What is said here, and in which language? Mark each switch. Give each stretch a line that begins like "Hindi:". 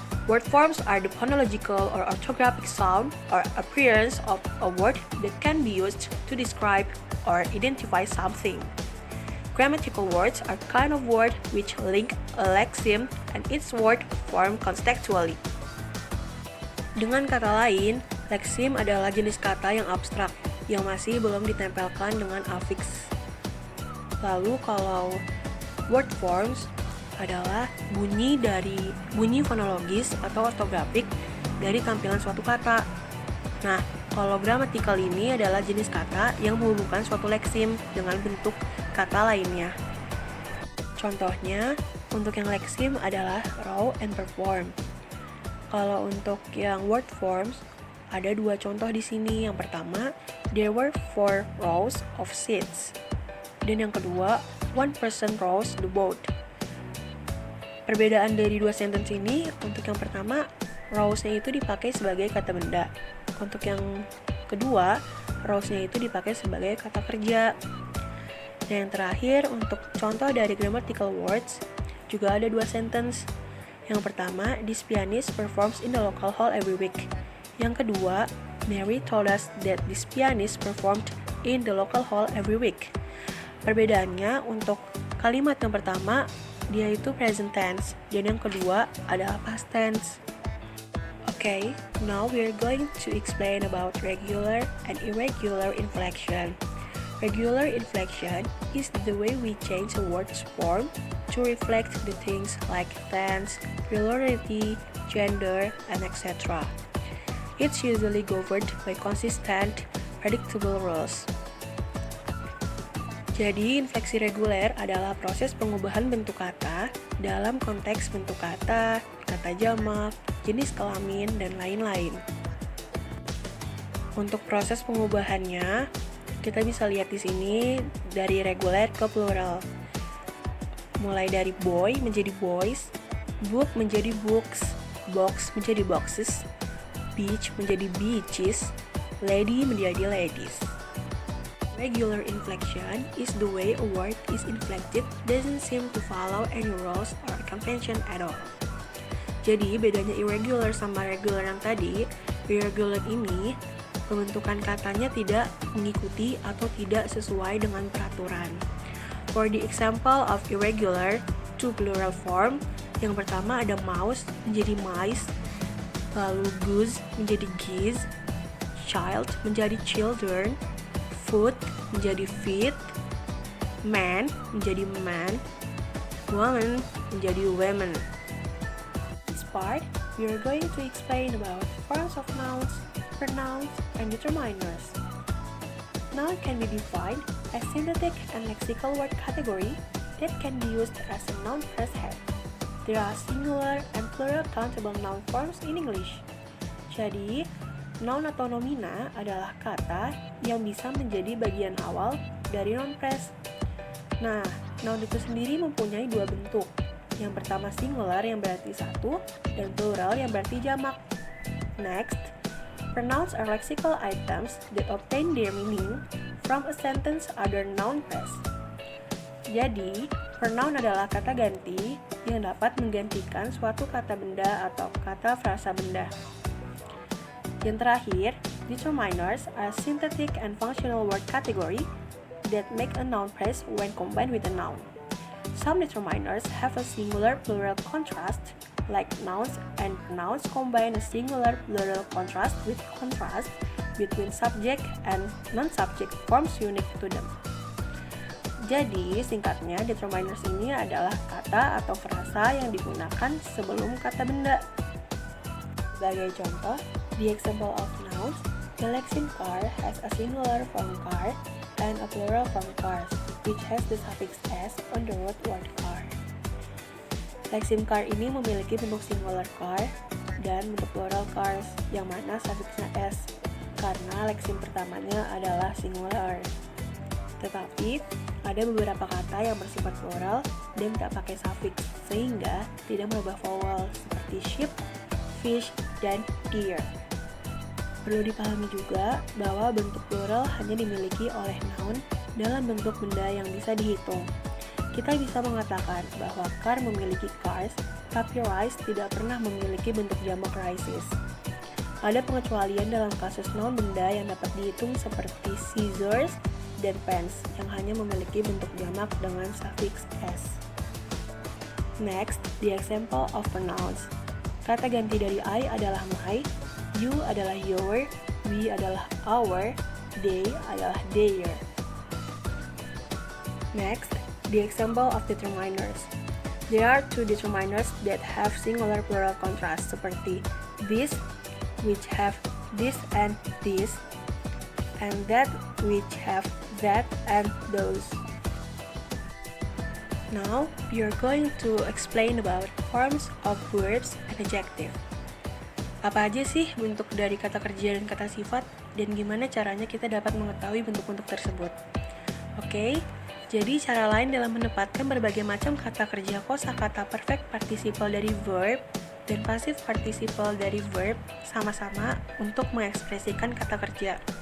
English: Word forms are the phonological or orthographic sound or appearance of a word that can be used to describe or identify something. Grammatical words are kind of word which link a lexeme and its word form contextually.
Indonesian: Dengan kata lain, lexeme adalah jenis kata yang abstrak yang masih belum ditempelkan dengan afiks. Lalu kalau word forms adalah bunyi fonologis atau ortografik dari tampilan suatu kata. Nah, kalau grammatical ini adalah jenis kata yang menghubungkan suatu leksim dengan bentuk kata lainnya. Contohnya, untuk yang leksim adalah row and perform. Kalau untuk yang word forms Ada dua contoh di sini. Yang pertama,
English: there were 4 rows of seats.
Indonesian: Dan yang kedua,
English: one person rows the boat.
Indonesian: Perbedaan dari dua sentence ini, untuk yang pertama, rows-nya itu dipakai sebagai kata benda. Untuk yang kedua, rows-nya itu dipakai sebagai kata kerja. Dan yang terakhir, untuk contoh dari grammatical words, juga ada dua sentence. Yang pertama,
English: this pianist performs in the local hall every week.
Indonesian: Yang kedua,
English: Mary told us that this pianist performed in the local hall every week.
Indonesian: Perbedaannya, untuk kalimat yang pertama, dia itu present tense, dan yang kedua adalah past tense.
English: Okay, now we are going to explain about regular and irregular inflection. Regular inflection is the way we change a word's form to reflect the things like tense, plurality, gender, and etc. It's usually governed by consistent, predictable rules.
Indonesian: Jadi, infleksi reguler adalah proses pengubahan bentuk kata dalam konteks bentuk kata jamak, jenis kelamin, dan lain-lain. Untuk proses pengubahannya, kita bisa lihat di sini dari reguler ke plural. Mulai dari boy menjadi boys, book menjadi books, box menjadi boxes, beach menjadi beaches, lady menjadi ladies.
English: Regular inflection is the way a word is inflected doesn't seem to follow any rules or convention at all.
Indonesian: Jadi bedanya irregular sama regular yang tadi, irregular ini pembentukan katanya tidak mengikuti atau tidak sesuai dengan peraturan.
English: For the example of irregular to plural form,
Indonesian: yang pertama ada
English: mouse menjadi mice, lalu goose menjadi geese, child menjadi children, foot menjadi feet, man menjadi man, woman menjadi women. This part, we are going to explain about forms of nouns, pronouns, and determiners. Noun can be defined as syntactic and lexical word category that can be used as a noun phrase head. There are singular and plural countable noun forms in English.
Indonesian: Jadi, noun atau nomina adalah kata yang bisa menjadi bagian awal dari noun phrase. Nah, noun itu sendiri mempunyai dua bentuk. Yang pertama singular yang berarti satu, dan plural yang berarti jamak.
English: Next, pronouns are lexical items that obtain their meaning from a sentence other noun phrase.
Indonesian: Jadi, pronoun adalah kata ganti yang dapat menggantikan suatu kata benda atau kata frasa benda. Yang terakhir,
English: determiners are syntactic and functional word category that make a noun phrase when combined with a noun. Some determiners have a singular-plural contrast, like nouns and pronouns combine a singular-plural contrast with contrast between subject and non-subject forms unique to them.
Indonesian: Jadi, singkatnya, determiners ini adalah kata atau frasa yang digunakan sebelum kata benda. Sebagai contoh,
English: the example of nouns, the Lexin car has a singular form car and a plural form cars, which has the suffix s on the root word car.
Indonesian: Lexin car ini memiliki bentuk singular car dan bentuk plural cars, yang mana suffixnya s, karena leksin pertamanya adalah singular. Tetapi, ada beberapa kata yang bersifat plural dan tak pakai suffix, sehingga tidak merubah vowel, seperti sheep, fish, dan deer. Perlu dipahami juga bahwa bentuk plural hanya dimiliki oleh noun dalam bentuk benda yang bisa dihitung. Kita bisa mengatakan bahwa car memiliki cars, tapi rice tidak pernah memiliki bentuk jamak rices. Ada pengecualian dalam kasus noun benda yang dapat dihitung seperti scissors dan pens yang hanya memiliki bentuk jamak dengan suffix s.
English: Next, the example of pronouns.
Indonesian: Kata ganti dari I adalah my, you adalah your, we adalah our, they adalah their.
English: Next, the example of determiners. There are two determiners that have singular plural contrast seperti this, which have this and this, and that, which have that and those. Now, we are going to explain about forms of verbs and adjective.
Indonesian: Apa aja sih bentuk dari kata kerja dan kata sifat, dan gimana caranya kita dapat mengetahui bentuk-bentuk tersebut? Oke, jadi cara lain dalam menempatkan berbagai macam kata kerja kosakata perfect participle dari verb dan passive participle dari verb sama-sama untuk mengekspresikan kata kerja.